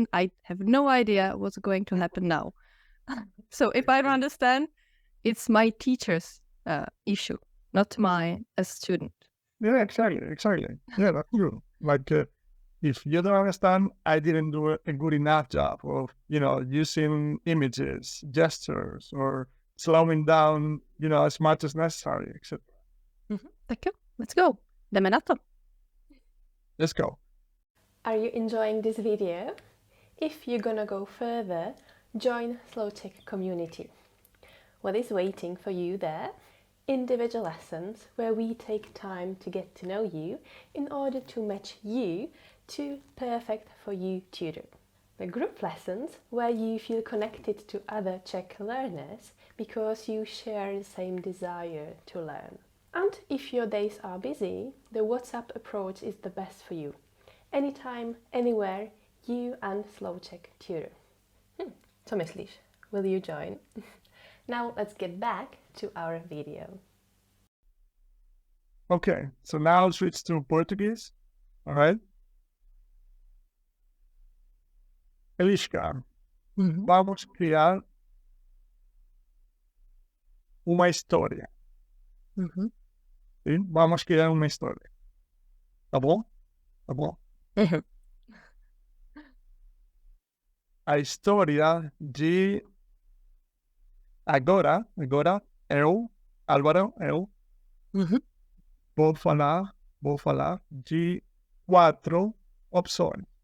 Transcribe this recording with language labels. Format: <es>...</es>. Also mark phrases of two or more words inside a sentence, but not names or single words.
<en>I have no idea what's going to happen now. So if I don't understand, it's my teacher's issue, not mine as a student. Yeah, exactly. Yeah, that's true. Like, if you don't understand, I didn't do a good enough job of, using images, gestures, or slowing down, as much as necessary, etc.</en> <cs>Tak jo,</cs> <en>let's go.</en> <cs>Jdeme na to.</cs> <en>Let's go. Are you enjoying this video? If you're gonna go further, join slowczech community. What is waiting for you there? Individual lessons where we take time to get to know you in order to match you to perfect for you tutor. The group lessons where you feel connected to other Czech learners because you share the same desire to learn. And if your days are busy, the WhatsApp approach is the best for you. Anytime, anywhere, you and slowczech tutor.</en> <cs>Co myslíš?</cs> <en>Will you join? Now let's get back to our video. Okay, so now I'll switch to Portuguese. All right.</en> <pt>Eliška, vamos criar uma história. Sim? Vamos criar uma história. Tá bom? Tá bom? A história de agora eu, Álvaro, vou falar de quatro opções.</pt>